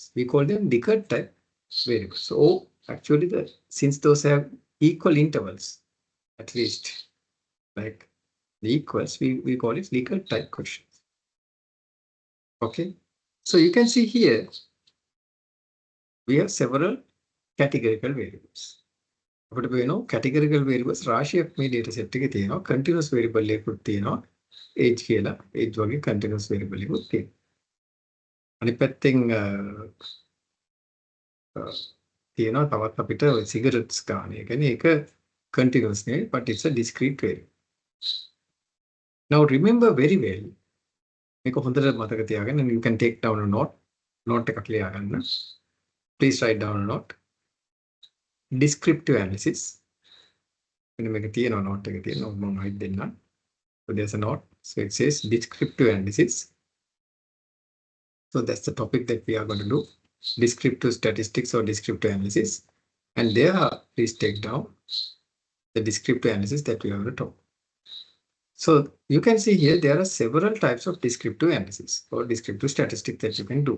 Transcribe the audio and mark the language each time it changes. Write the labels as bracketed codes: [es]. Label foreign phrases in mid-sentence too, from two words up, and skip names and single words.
[en] We call them Likert type variables. So actually, since those have equal intervals, at least like the equals, we call it Likert type questions. Okay, so you can see here we have several categorical variables. [si] අපිට වෙනවා [en] categorical variables [si] රාශියක් මේ [en] data set [si] එකේ තියෙනවා. [en] Continuous variable [si] එකකුත් තියෙනවා. Age කියලා age වගේ [en] continuous variable [si] එකකුත් තියෙනවා. අනිත් පැත්තෙන් තියෙනවා තවත් අපිට cigarettes ගන්න. ඒ කියන්නේ ඒක continuous නේ, [en] but it's a discrete variable. Now remember very well. [si] මේක හොඳට මතක තියාගන්න. [en] You can take down a note. [si] Note එකක් ලියා ගන්න. [en] Please write down a note. Descriptive analysis. [si] මෙන්න මේක තියෙනවා note එක තියෙනවා මම හයිඩ් දෙන්නම්. [en] So there's a note. So it says descriptive analysis. So that's the topic that we are going to do. Descriptive statistics or descriptive analysis. And there, please take down the descriptive analysis that we are going to talk. So you can see here, there are several types of descriptive analysis or descriptive statistics that you can do.